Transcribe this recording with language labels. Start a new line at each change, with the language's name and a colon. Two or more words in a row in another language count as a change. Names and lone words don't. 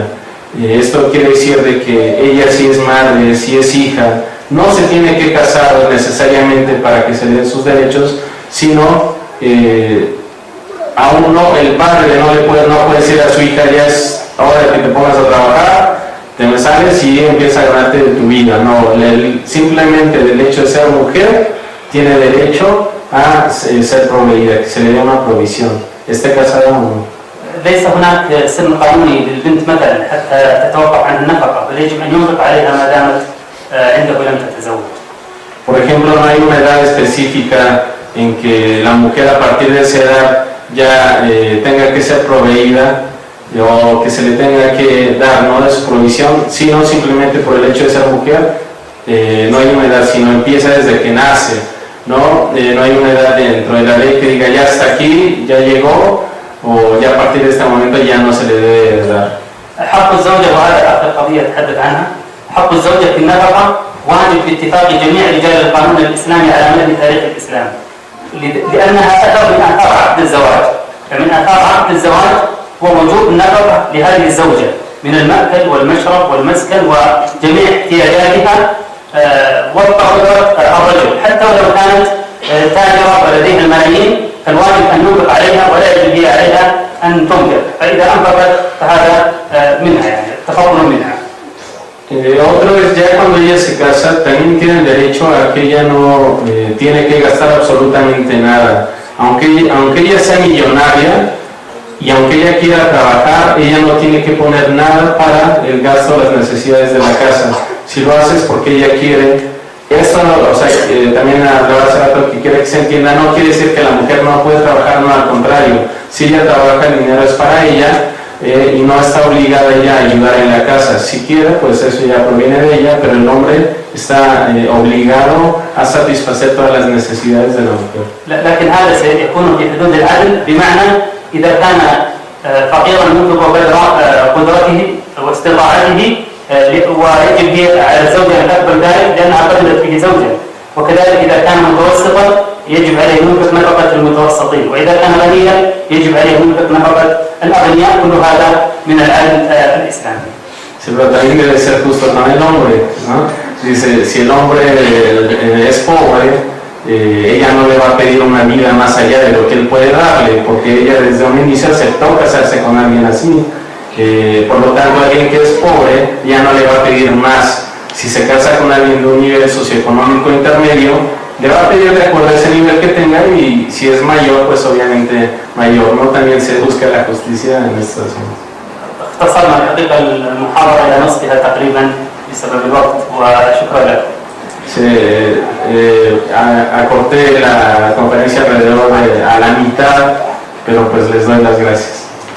Spanish: Esto quiere decir de que ella si es madre, si es hija, no se tiene que casar necesariamente para que se den sus derechos, sino a uno, el padre no puede decir a su hija, ya es hora que te pongas a trabajar, te me sales y empieza a ganarte de tu vida. No, simplemente el hecho de ser mujer tiene derecho a ser proveída, que se le dé una provisión, esté casada o no.
Arabic: ليس هناك سن قانوني للبنت مثلا حتى تتوقف عن النفقة، بل يجب أن ينفق عليها ما دامت عنده لم تتزوج.
Spanish: Por ejemplo, no hay una edad específica en que la mujer a partir de esa edad ya tenga que ser proveída o que se le tenga que dar, ¿no?, de su provisión, sino simplemente por el hecho de ser mujer. No hay una edad, sino empieza desde que nace, ¿no? No hay una edad dentro de la ley que diga ya está aquí, ya llegó, o ya a partir de este momento ya no se le debe dar.
Arabic: حق الزوجة، وهذا آخر قضية أتحدث عنها، حق الزوجة في النفقة واجب باتفاق جميع رجال القانون الإسلامي على مدى تاريخ الإسلام، لأنها أثر من آثار عقد الزواج. فمن آثار عقد الزواج هو وجوب النفقة لهذه الزوجة من المأكل والمشرب والمسكن وجميع احتياجاتها وفق الرجل، حتى ولو كانت تاجرة ولديها الملايين فالواجب أن ينفق عليها ولا يجب هي عليها أن تنفق، فإذا أنفقت فهذا منها، يعني تفضل منها.
Spanish: Otro es ya cuando ella se casa, también tiene el derecho a que ella no tiene que gastar absolutamente nada. Aunque ella sea millonaria y aunque ella quiera trabajar, ella no tiene que poner nada para el gasto o las necesidades de la casa. Si lo hace es porque ella quiere. Esto, o sea, también hablaba hace rato que quiere que se entienda, no quiere decir que la mujer no puede trabajar, no, al contrario. Si ella trabaja, el dinero es para ella y no está obligada ella a ayudar en la casa. Si quiere, pues eso ya proviene de ella, pero el hombre está obligado a satisfacer todas las necesidades de la mujer.
Arabic: لكن هذا سيكون في حدود العدل، بمعنى إذا كان فقيرا منذ قدرته واستطاعته ويجب هي على الزوجة أن تقبل ذلك لأنها قبلت به زوجا، وكذلك إذا كان متوسطا يجب عليه ينفق نفقة المتوسطين، وإذا كان غنيا يجب عليه ينفق نفقة الأغنياء. كل هذا من العدل الإسلامي.
Spanish: Sí, pero también debe ser justo con el hombre, ¿no? Dice, si el hombre es pobre, ella no le va a pedir una vida más allá de lo que él puede darle, porque ella desde un inicio aceptó casarse con alguien así. Por lo tanto, alguien que es pobre ya no le va a pedir más. Si se casa con alguien de un nivel socioeconómico intermedio, le va a pedir de acuerdo a ese nivel que tenga, y si es mayor, pues obviamente mayor, ¿no? También se busca la justicia en estos asuntos.
Arabic: اختصرنا الحقيقة المحاضرة إلى نصفها تقريبا بسبب الوقت، وشكرا لكم.
Spanish: Acorté la conferencia alrededor a la mitad, pero pues les doy las gracias.